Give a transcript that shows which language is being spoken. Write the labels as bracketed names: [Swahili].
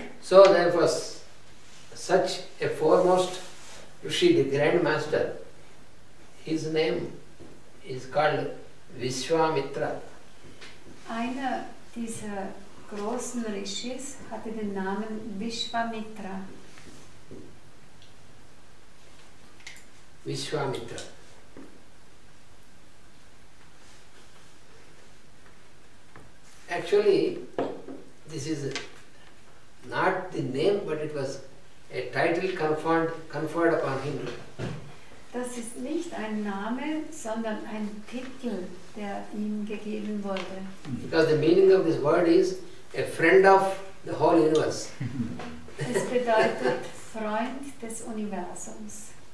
[English] So there was such a foremost Rishi, the Grand Master. His name is called Vishwamitra. [German] Einer dieser großen Rishis hatte den Namen Vishwamitra. Vishwamitra. [English] Actually, this is not the name, but it was a title conferred upon him. [German] Das ist nicht ein Name, sondern ein Titel, der ihm gegeben wurde. [English] Because the meaning of this word is a friend of the whole universe. [German] Es bedeutet Freund des Universums.